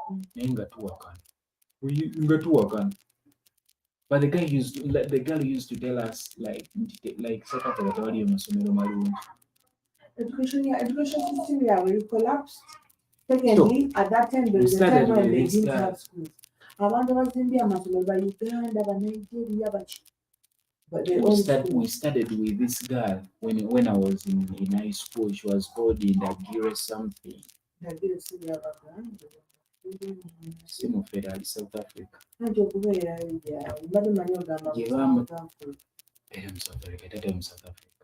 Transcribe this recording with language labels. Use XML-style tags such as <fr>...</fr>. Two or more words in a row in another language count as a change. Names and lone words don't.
<en>But the girl used to tell us like South Africa education system here will collapse. Secondly, at that time there was a time when they didn't have schools.</en> <lg>Abantu bazimbi amasomero ba Uganda, ba Nigeria,</lg> <en>but we started with this girl when I was in high school. She was called Indagire something. Federal South Africa. South Africa.</en>